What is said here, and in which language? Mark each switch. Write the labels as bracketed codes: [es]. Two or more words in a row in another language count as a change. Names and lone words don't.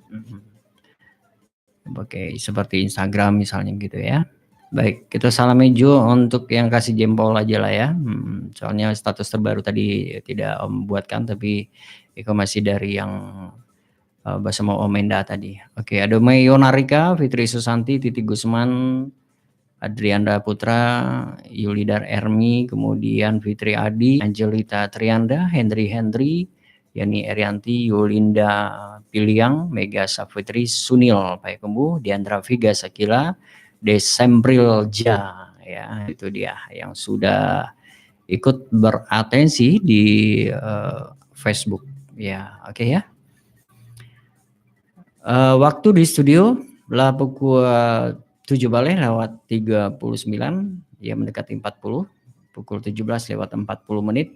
[id] Oke, seperti Instagram misalnya gitu ya. Baik, kita salami Jo untuk yang kasih jempol aja lah ya. Soalnya status terbaru tadi tidak Om buatkan, tapi itu masih dari yang bersama Om Enda tadi. Oke, ada Mayonarika, Fitri Susanti, Titi Gusman, Adrianda Putra, Yulidar Ermi, kemudian Fitri Adi, Angelita Trianda, Henry, Yani Erianti, Yulinda Piliang, Mega Safitri, Sunil Payakumbu, Diandra Viga Sakila, Desembril Ja, ya itu dia yang sudah ikut beratensi di Facebook, ya oke ya. Waktu di studio lah pukul 7 balik lewat 39, ya mendekati 40, pukul 17 lewat 40 menit.